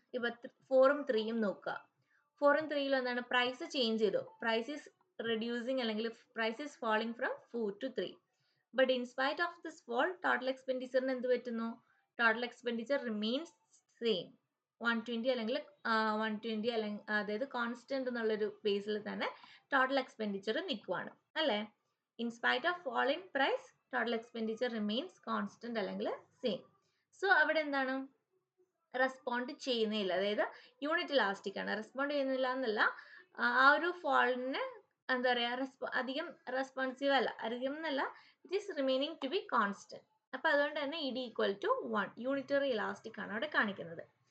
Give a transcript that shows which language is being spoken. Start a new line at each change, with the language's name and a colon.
Malayalam: ഇപ്പൊ 4ഉം 3ഉം നോക്കുക. 4ഉം 3ലും എന്താണ് പ്രൈസ് ചേഞ്ച് ചെയ്തു,
English: price is reducing
Malayalam: അല്ലെങ്കിൽ
English: Price is falling from 4 to 3. But in spite of this fall
Malayalam: total എക്സ്പെൻഡിച്ചറിന് എന്ത് പറ്റുന്നു?
English: total expenditure remains same 120
Malayalam: അല്ലെങ്കിൽ 120 അല്ലെങ്കിൽ അതായത് കോൺസ്റ്റന്റ് എന്നുള്ളൊരു ബേസിൽ തന്നെ ടോട്ടൽ എക്സ്പെൻഡിച്ചർ നിൽക്കുവാണ് അല്ലേ?
English: In spite of fall in price, total expenditure remains constant
Malayalam: അല്ലെങ്കിൽ സെയിം. സോ അവിടെ എന്താണ് റെസ്പോണ്ട് ചെയ്യുന്നില്ല, അതായത് യൂണിറ്റ് ഇലാസ്റ്റിക് ആണ്, റെസ്പോണ്ട് ചെയ്യുന്നില്ല എന്നല്ല, ആ ഒരു ഫോളിന് എന്താ പറയുക അധികം റെസ്പോൺസീവ് അല്ല, അധികം എന്നല്ല,
English: It is remaining to be constant.
Malayalam: അപ്പോൾ അതുകൊണ്ട് തന്നെ E D equal to 1 unitary elastic ആണ് അവിടെ കാണിക്കുന്നത്.